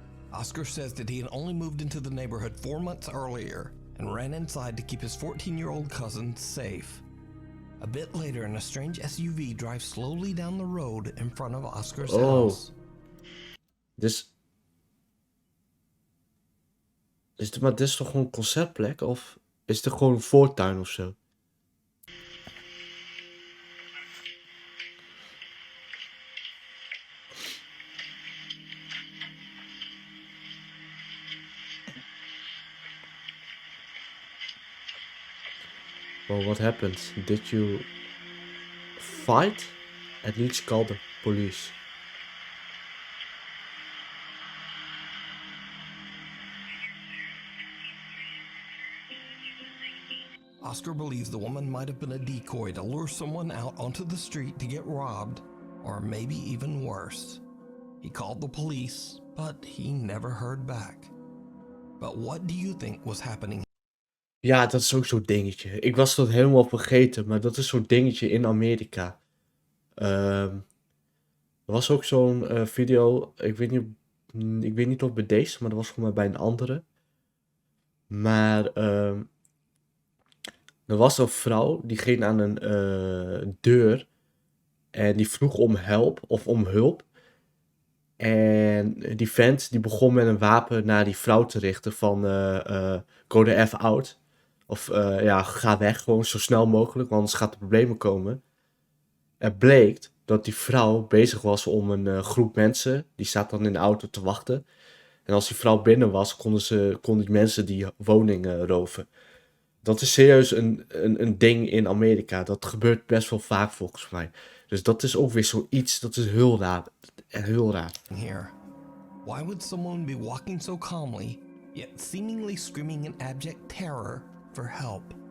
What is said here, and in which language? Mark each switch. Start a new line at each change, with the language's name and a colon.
English: Oscar says that he had only moved into the neighborhood 4 months earlier and ran inside to keep his 14-year-old cousin safe. A bit later, a strange SUV drives slowly down the road in front of Oscar's house.
Dutch: Maar dit is toch gewoon een concertplek? Of is het gewoon een voortuin of zo?
English: Well, what happened? Did you fight? At least call the police. Oscar believes the woman might have been a decoy to lure someone out onto the street to get robbed, or maybe even worse. He called the police, but he never heard back. But what do you think was happening?
Dutch: Ja, dat is ook zo'n dingetje. Ik was dat helemaal vergeten, maar dat is zo'n dingetje in Amerika. Er was ook zo'n video, ik weet niet of bij deze, maar dat was voor mij bij een andere. Maar er was een vrouw, die ging aan een deur en die vroeg om hulp. En die vent die begon met een wapen naar die vrouw te richten van
English: go the F out.
Dutch: Of ga weg, gewoon zo snel mogelijk, want anders gaat er problemen komen. Er bleek dat die vrouw bezig was om een groep mensen, die staat dan in de auto te wachten. En als die vrouw binnen was, konden die mensen die woning roven. Dat is serieus een ding in Amerika. Dat gebeurt best wel vaak volgens mij. Dus dat is ook weer zoiets, dat is heel raar. Heel raar.
English: Here. Why would someone be walking so calmly, yet seemingly screaming in abject terror for help?